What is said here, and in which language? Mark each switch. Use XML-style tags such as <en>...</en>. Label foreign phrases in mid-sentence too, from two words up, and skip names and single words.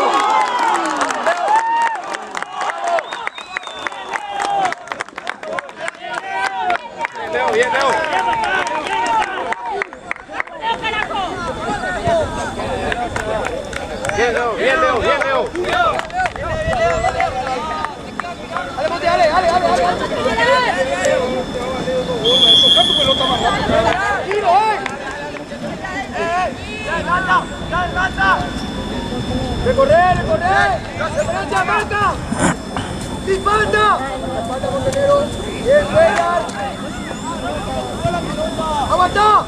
<es>Leo, bien, Leo. Bien, Leo, bien, Leo, bien, Leo. ¡Ale, Monte, ale, ale, ale, ale! Toca tu pelota más rápido. ¡Tranquilo, ¡Recorrer, recorrer! ¡Derecha, marca! ¡Sin falta! ¡Falta, Montenegro! ¡Bien, juegan! ¡Aguanta!</es>